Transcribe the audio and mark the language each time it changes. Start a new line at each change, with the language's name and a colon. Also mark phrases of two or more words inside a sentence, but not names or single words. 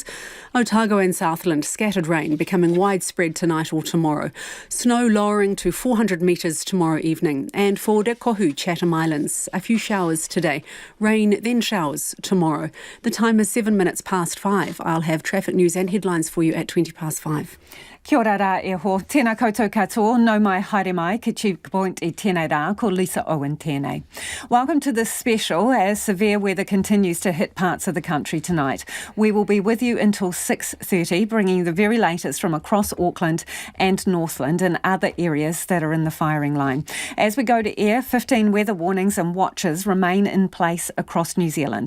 English: Otago and Southland, scattered rain becoming widespread tonight or tomorrow. Snow lowering to 400 metres tomorrow evening. And for Rekohu, Chatham Islands, a few showers today. Rain, then showers tomorrow. The time is 7 minutes past 5. I'll have traffic news and headlines for you at 5:20.
Māori: Kia ora rā e ho. Tēnā koutou katoa, no mai haere mai, ki checkpoint I tēnei rā, ko Lisa Owen tēnei.
English: Welcome to this special as severe weather continues to hit parts of the country tonight. We will be with you until 6:30, bringing the very latest from across Auckland and Northland and other areas that are in the firing line. As we go to air, 15 weather warnings and watches remain in place across New Zealand.